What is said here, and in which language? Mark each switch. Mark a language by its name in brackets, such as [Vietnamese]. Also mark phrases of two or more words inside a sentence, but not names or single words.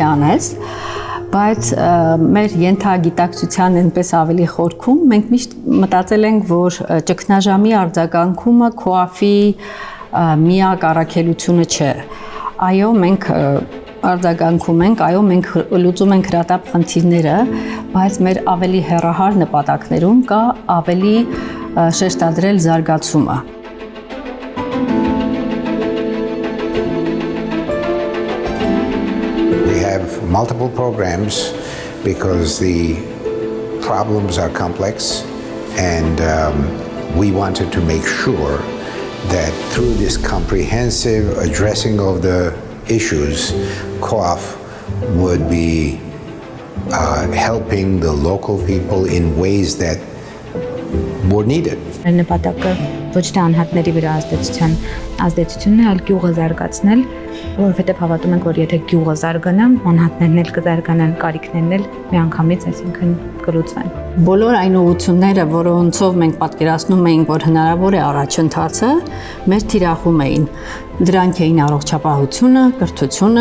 [Armenian] անես, բայց մեր ենթագիտակցության այնպես ավելի խորքում մենք միշտ մտածել ենք, որ ճգնաժամի արձագանքումը քոաֆի միակ առաքելությունը չէ։ Այո, մենք արձագանքում ենք, այո, մենք լուծում ենք հրատապ խնդիրները, բայց մեր ավելի հեռահար նպատակներում կա ավելի շեշտադրել զարգացումը։ [English] Multiple programs because the problems are complex, and we wanted to make sure that through this comprehensive addressing of the issues, COAF would be helping the local people in ways that were needed. [Armenian] Նպատակը ոչ թե անհատների վրա ազդեցությունն է, այլ գյուղը զարգացնել, որովհետև հավատում ենք, որ եթե գյուղը զարգանա, անհատներն էլ կզարգանան, կարիքներն էլ միանգամից, այսինքն կլուծվեն։ Բոլոր այն ուղղությունները, որոնցով մենք պատկերացնում էինք, որ հնարավոր է առաջընթացը, մեր թիրախում էին։ Դրանք էին առողջապահությունը, կրթությունը,